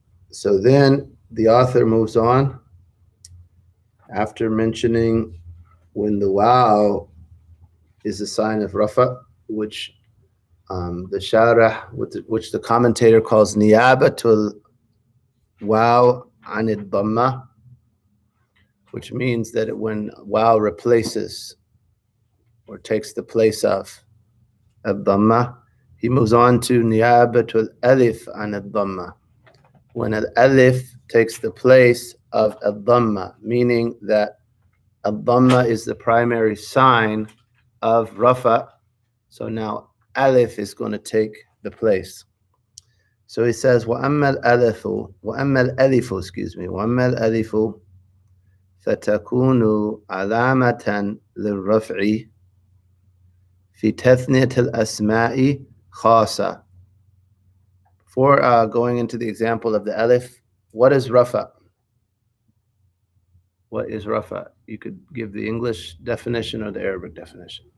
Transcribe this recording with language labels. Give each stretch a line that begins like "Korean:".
English: So then the author moves on after mentioning when the wow is a sign of Rafa, which the Sharah, which the commentator calls Niyabatul Wow Anid Dhamma, which means that when wow replaces or takes the place of Dhamma, he moves on to Niyabatul Alif Anid Dhamma, when an alif takes the place of a dhamma, meaning that a dhamma is the primary sign of rafa. So now alif is going to take the place. So he says,
Arabic: وَأَمَّا الْأَلِفُ,
English: excuse me,
Arabic: وَأَمَّا الْأَلِفُ فَتَكُونُ عَلَامَةً لِلرَّفْعِ في تثنية الأسماء خاصة.
English: Before going into the example of the alif, what is rafa? What is rafa? You could give the English definition or the Arabic definition.